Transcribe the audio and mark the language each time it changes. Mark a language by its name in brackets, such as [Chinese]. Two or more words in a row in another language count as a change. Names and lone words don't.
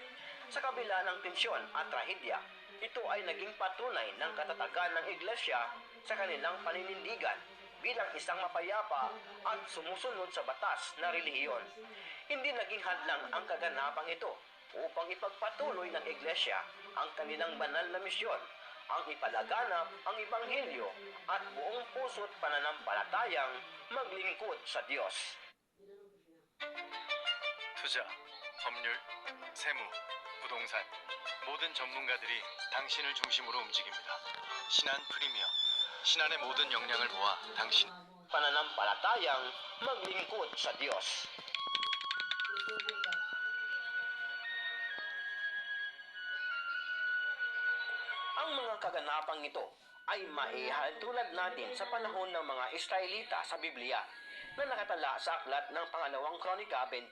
[Filipino] Sa kabila ng tensyon at trahedya, ito ay naging patunay ng katatagan ng Iglesia sa kanilang paninindigan bilang isang mapayapa at sumusunod sa batas na relihiyon. Hindi naging hadlang ang kaganapang ito upang ipagpatuloy ng Iglesia ang kanilang banal na misyon, ang ipalaganap ang Ebanghelyo at buong puso't pananampalatayang maglingkod sa Diyos. [Korean] 투자, 법률, 세무, 부동산 모든 전문가들이 당신을 중심으로 움직입니다. 신한 프리미어, 신한의 모든 역량을 모아 당신 [Filipino] Pananampalatayang maglingkod sa Diyos. Ang mga kaganapang ito ay maihalintulad natin sa panahon ng mga Israelita sa Biblia na nakatala sa aklat ng Pangalawang Kronika 20.